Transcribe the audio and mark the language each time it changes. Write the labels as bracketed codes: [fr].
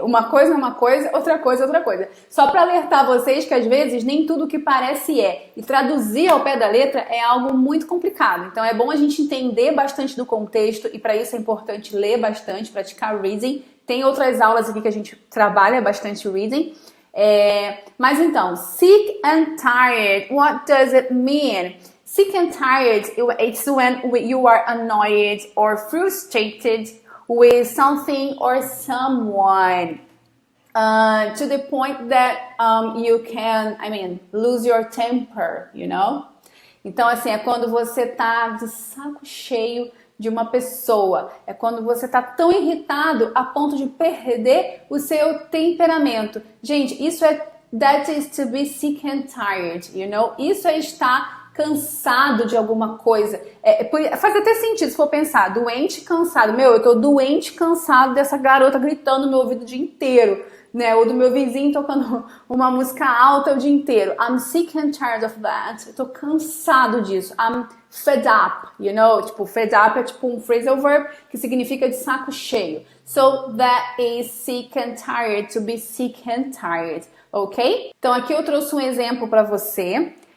[pt] Uma coisa é uma coisa, outra coisa é outra coisa. Só para alertar vocês que às vezes nem tudo que parece é. E traduzir ao pé da letra é algo muito complicado. Então é bom a gente entender bastante do contexto e para isso é importante ler bastante, praticar reading. Tem outras aulas aqui que a gente trabalha bastante reading. Mas então, [en] sick and tired, what does it mean? Sick and tired, it's when you are annoyed or frustrated with something or someone to the point that you can, lose your temper, you know? [pt] Então, assim, é quando você tá de saco cheio de uma pessoa. É quando você tá tão irritado a ponto de perder o seu temperamento. [en] Gente, that is to be sick and tired, you know? [pt] Isso é estar cansado de alguma coisa. Faz até sentido se for pensar, doente, cansado. Eu tô doente, cansado dessa garota gritando no meu ouvido o dia inteiro, né? Ou do meu vizinho tocando uma música alta o dia inteiro. [en] I'm sick and tired of that. [pt] Eu tô cansado disso. [en] I'm fed up, you know? [pt] Tipo, fed up é tipo um phrasal verb que significa de saco cheio. [en] So that is sick and tired, to be sick and tired, ok? [pt] Então aqui eu trouxe um exemplo para você.